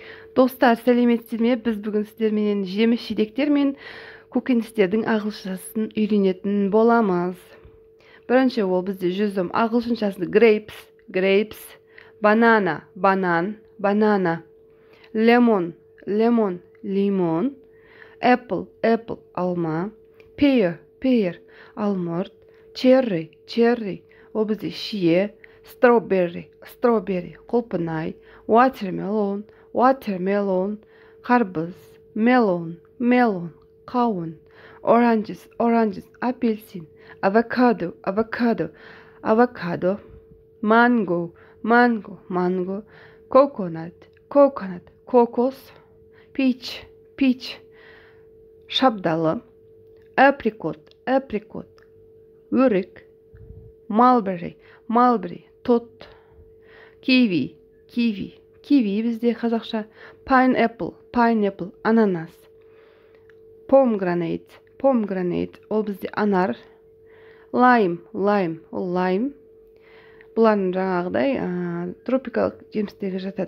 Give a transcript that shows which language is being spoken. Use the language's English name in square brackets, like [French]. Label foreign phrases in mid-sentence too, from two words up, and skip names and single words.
[Kazakh] Достар, сәлеметсіздер ме? Біз бүгін сіздермен жеміс-жидектер мен көкөністердің ағылшыншасын үйренетін боламыз. Бірінші ол бізде жүзім ағылшыншасы grapes, [English] banana, banana, lemon, limon, apple, [Kazakh] алма, pear, алмұрт, cherry, ол бізде шие, strawberry, құлпынай, watermelon, қарбыз, melon, қауын, oranges, апельсин, [English] avocado, mango, coconut, [Kazakh] кокос, peach, шабдалы, apricot, өрік, mulberry, тот, kiwi, бізде қазақша, pineapple, ананас, pomegranate, ол бізде анар, lime, ол лайм, бұлардың жаңағыдай тропикалық жемістегі жатады.